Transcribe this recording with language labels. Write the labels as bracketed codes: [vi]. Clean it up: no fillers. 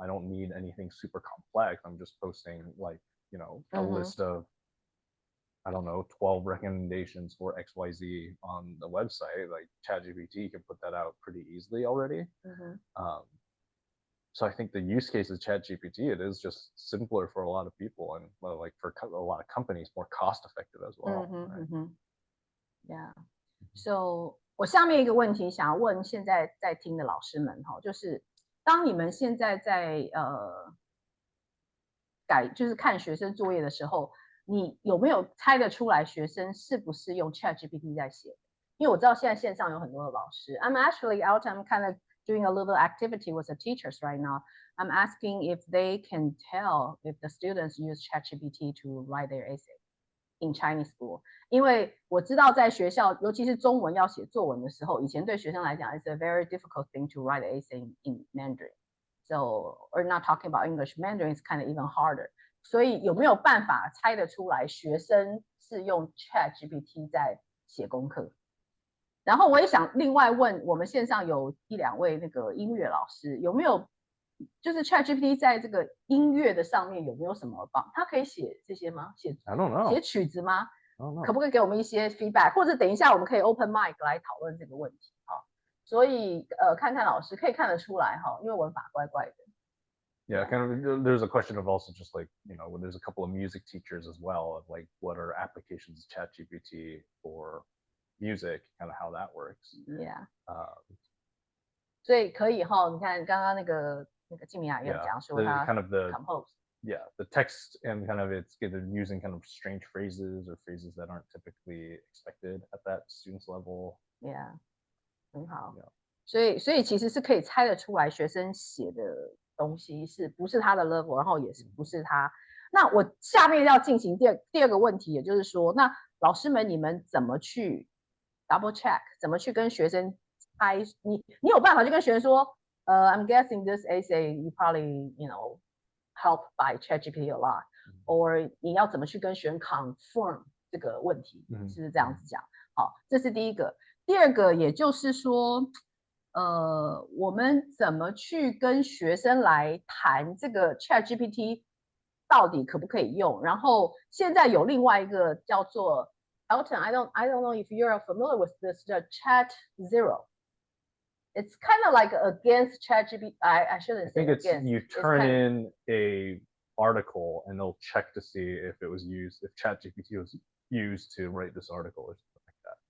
[en] I don't need anything super complex. I'm just posting like, a list of, I don't know, 12 recommendations for XYZ on the website. Like ChatGPT can put that out pretty easily already. So I think the use case of ChatGPT, it is just simpler for a lot of people, and like for a lot of companies, more cost effective as well. Yeah. [zh] So 我下面一个问题想要问现在在听的老师们哈，就是当你们现在在就是看学生作业的时候，你有没有猜得出来学生是不是用 ChatGPT 在写？因为我知道现在线上有很多的老师。 [en] I'm actually out. I'm kind of doing a little activity with the teachers right now. I'm asking if they can tell if the students use ChatGPT to write their essay in Chinese school. [zh] 因为我知道在学校，尤其是中文要写作文的时候，以前对学生来讲 ， [en] it's a very difficult thing to write an essay in Mandarin. So we're not talking about English. Mandarin is kind of even harder. [zh] 所以有没有办法猜得出来学生是用 ChatGPT 在写功课？然后我也想另外问，我们线上有1、2位那个音乐老师，有没有就是 ChatGPT 在这个音乐的上面有没有什么帮？他可以写这些吗？写曲子吗？可不可以给我们一些 feedback？或者等一下我们可以 open mic 来讨论这个问题哈。所以看看老师可以看得出来哈，因为文法怪怪的。 [en] Yeah, kind of. There's a question of also just like, when there's a couple of music teachers as well, of like what are applications of ChatGPT for music, kind of how that works. Yeah. [zh] 所以可以哈，你看刚刚那个季明雅也有讲说他 [en] kind of the compose. Yeah, the text and kind of it's either using kind of strange phrases or phrases that aren't typically expected at that student's level. [zh] Yeah. 很好。所以其实是可以猜得出来学生写的东西是不是他的 level， 然后也是不是他。那我下面要进行第二个问题，也就是说，那老师们你们怎么去 double check， 怎么去跟学生猜？你有办法去跟学生说， [en] I'm guessing this essay you probably helped by ChatGPT a lot， [zh] or 你要怎么去跟学生 confirm 这个问题，是不是这样子讲？好，这是第一个。第二个，也就是说。我们怎么去跟学生来谈这个 ChatGPT 到底可不可以用？然后现在有另外一个叫做 [en] Elton, I don't know if you're familiar with this, the Chat Zero. It's kind of like against ChatGPT. I shouldn't say against. I think you turn in a article and they'll check to see if it was used, if ChatGPT was used to write this article or something like that.